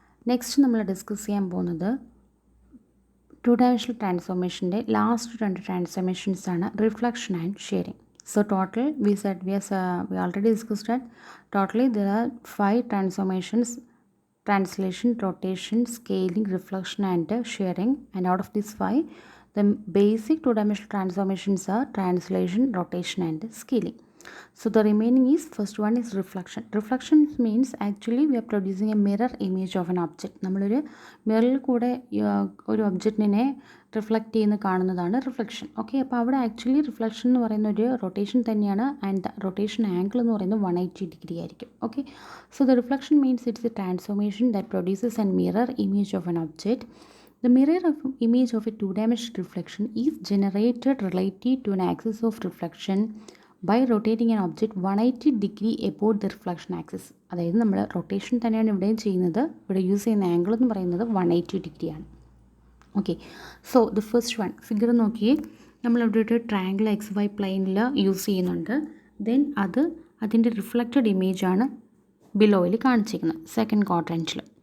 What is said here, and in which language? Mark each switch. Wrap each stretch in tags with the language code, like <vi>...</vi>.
<ml>Next നമ്മൾ discuss ചെയ്യാൻ പോകുന്നത് ടു ഡയമെൻഷണൽ ട്രാൻസ്ഫോർമേഷൻ്റെ ലാസ്റ്റ് രണ്ട് ട്രാൻസ്ഫോർമേഷൻസ് ആണ് reflection and sharing.</ml> <en>So total we already discussed that totally there are 5 transformations: translation, rotation, scaling, reflection and sharing. And out of these 5, the basic two dimensional transformations are translation, rotation and scaling. So the remaining is, first one is reflection. Reflection means actually we are producing a mirror image of an object.</en> <ml>നമ്മളൊരു മിററിൽ കൂടെ ഒരു ഒബ്ജക്റ്റിനെ reflect ചെയ്യുന്ന കാണുന്നതാണ് reflection. Okay, അപ്പോൾ അവിടെ actually reflection എന്ന് പറയുന്ന ഒരു റൊട്ടേഷൻ തന്നെയാണ്. ആൻഡ് റൊട്ടേഷൻ ആംഗിൾ എന്ന് പറയുന്നത് 180 ഡിഗ്രി ആയിരിക്കും.</ml> <en>Okay, so the reflection means it's a transformation that produces an mirror image of an object. The mirror image of a two-dimensional reflection is generated relative to an axis of reflection by rotating an object 180 degree about the reflection axis.</en> <ml>അതായത് നമ്മൾ rotation തന്നെയാണ് ഇവിടെയും ചെയ്യുന്നത്. ഇവിടെ use ചെയ്യുന്ന angle എന്ന് പറയുന്നത് 180 ഡിഗ്രിയാണ്. Okay,</ml> <en>so the first one figure</en> <ml>നോക്കിയേ, നമ്മളിവിടെ ഒരു ട്രയാങ്കിൾ XY പ്ലെയിനിൽ യൂസ് ചെയ്യുന്നുണ്ട്. ദെൻ അതിൻ്റെ റിഫ്ലക്റ്റഡ് ഇമേജാണ് ബിലോയിൽ കാണിച്ചിരിക്കുന്നത് സെക്കൻഡ് ക്വാഡ്രൻറ്റിൽ.</ml>